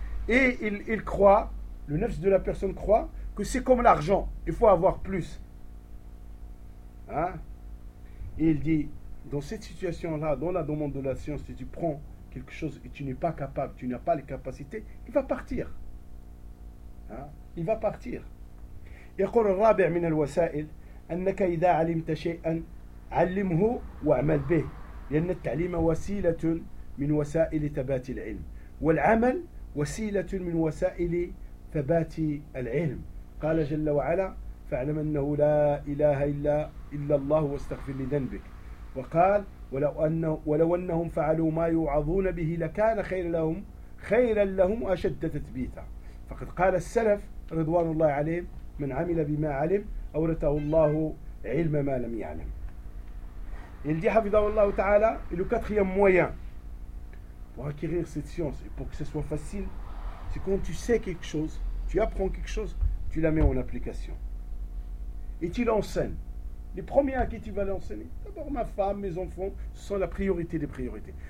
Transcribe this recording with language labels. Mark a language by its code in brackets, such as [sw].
[fr] Et il croit, le nefs de la personne croit, que c'est comme l'argent, il faut avoir plus. Hein? Et il dit, dans cette situation-là, dans la demande de la science, si tu prends quelque chose et tu n'es pas capable, tu n'as pas les capacités, il va partir. Hein? Il va partir. [ar] يقول الرابع من الوسائل أنك إذا علمت شيئا علمه وعمل به لأن التعليم وسيلة من وسائل ثبات العلم والعمل وسيلة من وسائل ثبات العلم. قال جل وعلا فاعلم أنه لا إله إلا الله واستغفر لذنبك. وقال ولو أنهم فعلوا ما يوعظون به لكان خيرا لهم أشد تثبيتا. فقد قال السلف رضوان الله عليه من عمل بما علم أورثه الله علم ما لم يعلم. [fr] Il dit حفظه الله تعالى le quatrième moyen pour acquérir cette science et pour que ce soit facile, c'est quand tu sais quelque chose, tu apprends quelque chose, tu la mets en application et tu l'enseignes. Les premiers à qui tu vas l'enseigner, d'abord ma femme, mes enfants, ce sont la priorité des priorités.